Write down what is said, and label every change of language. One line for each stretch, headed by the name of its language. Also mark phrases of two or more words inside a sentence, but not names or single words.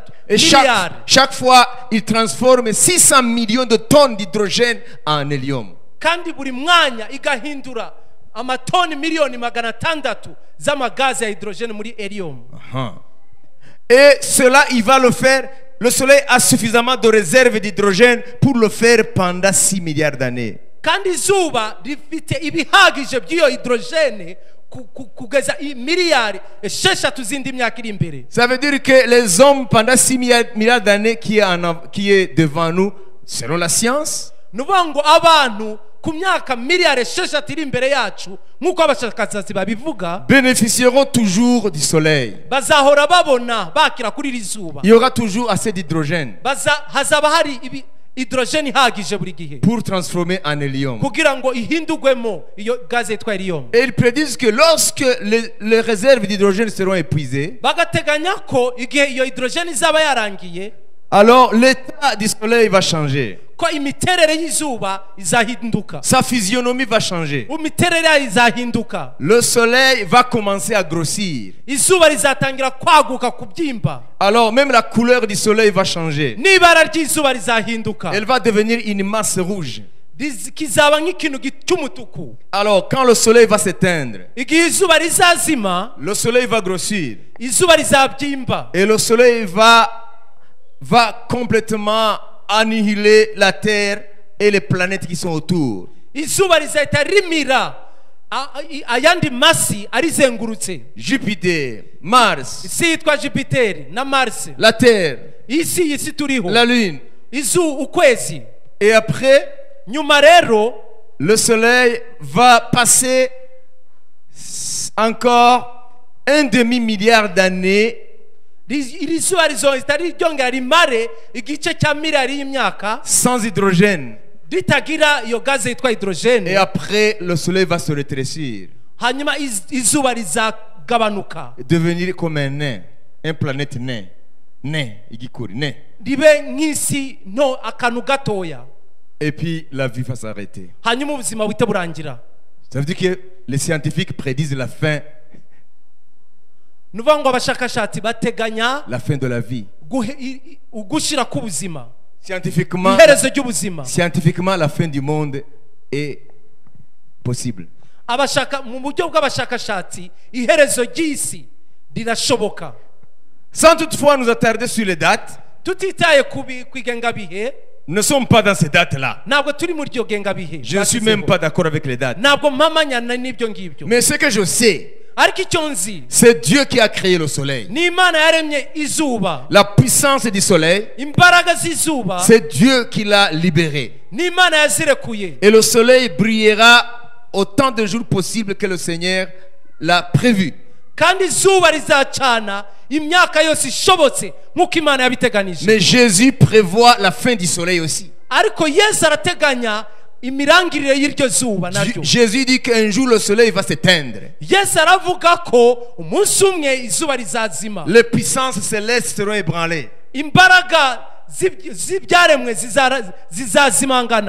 French: Et
Kinyarwanda: miliyari
French: chaque fois, il transforme 600 millions de tonnes d'hydrogène en hélium.
Kinyarwanda: kandi buri mwanya igahindura amatoni miliyoni 600 z'amagazi ya hydrogene muri helium.
French: Et cela, il va le faire. Le soleil a suffisamment de réserves d'hydrogène pour le faire pendant 6 milliards d'années.
Kinyarwanda: kandi izuba rifite ibihagije by'iyo hydrogene kugeza miliyari 6 zindi myaka iri imbere.
French: Ça veut dire que les hommes, pendant 6 milliards d'années qui est devant nous, selon la science,
Kinyarwanda: nuvuga ngo abantu ku myaka miliyari 6 iri imbere yacu nk'uko abashakashatsi babivuga
French: bénéficieront toujours du soleil.
Kinyarwanda: bazahora babona bakira kuri iri zuba.
French: Il y aura toujours assez d'hydrogène
Kinyarwanda: hazaba hari hydrogene ihagije buri gihe
French: pour transformer en hélium.
Kinyarwanda: kugira ngo ihindurwemo iyo gaze yitwa helium.
French: Et ils prédisent que lorsque les réserves d'hydrogène seront épuisées,
Kinyarwanda: bagateganya ko igihe iyo hydrogene izaba yarangiye
French: alors l'état du soleil va changer.
Kinyarwanda: ko imiterere y'izuba izahinduka,
French: Sa physionomie va changer.
Kinyarwanda: imiterere yayo izahinduka,
French: Le soleil va commencer à grossir.
Kinyarwanda: izuba rizatangira kwaguka kubyimba,
French: Alors même la couleur du soleil va changer.
Kinyarwanda: n'ibara ry'izuba rizahinduka,
French: Elle va devenir une masse rouge.
Kinyarwanda: kizaba nk'ikintu cy'umutuku.
French: Alors quand le soleil va s'éteindre,
Kinyarwanda: igihe izuba rizazima
French: le soleil va grossir.
Kinyarwanda: izuba rizabyimba,
French: Et le soleil va complètement annihiler la Terre et les planètes qui sont autour.
Kinyarwanda: izuba rizahita rimira ayandi masi arizengurutse.
French: Jupiter, Mars,
Kinyarwanda: isi yitwa Jupiteri na Mars,
French: la Terre,
Kinyarwanda: isi turiho,
French: la Lune.
Kinyarwanda: ukwezi.
French: Et après,
Kinyarwanda: nyuma rero
French: le soleil va passer encore 1,5 milliard d'années
Kinyarwanda: iri zuba rizohita ryongera rimare igice cya miliyari y'imyaka
French: sans hydrogène.
Kinyarwanda: ritagira iyo gaze yitwa
French: Et
Kinyarwanda: hydrogene.
French: après, le soleil va se rétrécir,
Kinyarwanda: hanyuma izuba rizagabanuka
French: devenir comme un nain, une planète nain,
Kinyarwanda: igikuri, nain. ribe nk'isi nto, akantu gatoya,
French: Et puis la vie va s'arrêter.
Kinyarwanda: hanyuma ubuzima buhite burangira.
French: Ça veut dire que les scientifiques prédisent la fin
Kinyarwanda: nuvuga ngo abashakashatsi bateganya
French: la fin de la vie.
Kinyarwanda: ugushira k'ubuzima,
French: Scientifiquement,
Kinyarwanda: iherezo ry'ubuzima.
French: scientifiquement, la fin du monde est possible.
Kinyarwanda: mu buryo bw'abashakashatsi iherezo ry'isi rirashoboka.
French: Sans toutefois nous attarder sur les dates,
Kinyarwanda: tutitaye ku igengabihe,
French: nous ne sommes pas dans ces dates-là.
Kinyarwanda: ntabwo turi muri iryo gengabihe.
French: Je ne suis même pas d'accord avec les dates.
Kinyarwanda: ntabwo mpamanyana n'ibyo ngibyo,
French: Mais ce que je sais,
Kinyarwanda: ariko icyo nzi
French: c'est Dieu qui a créé le soleil.
Kinyarwanda: ni Imana yaremye izuba.
French: La puissance du soleil,
Kinyarwanda: imbaraga z'izuba
French: c'est Dieu qui l'a libéré.
Kinyarwanda: ni Imana yazirekuye,
French: Et le soleil brillera autant de jours possible que le Seigneur l'a prévu.
Kinyarwanda: kandi izuba rizacana imyaka yose ishobotse nk'uko Imana yabiteganije.
French: Mais Jésus prévoit la fin du soleil aussi.
Kinyarwanda: ariko Yesu arateganya imirangirire y'iryo zuba naryo.
French: Jésus dit qu'un jour le soleil va s'éteindre.
Kinyarwanda: Yesu aravuga ko umunsi umwe izuba rizazima,
French: Les puissances célestes seront ébranlées.
Kinyarwanda: imbaraga z'ibyaremwe zizazimangana,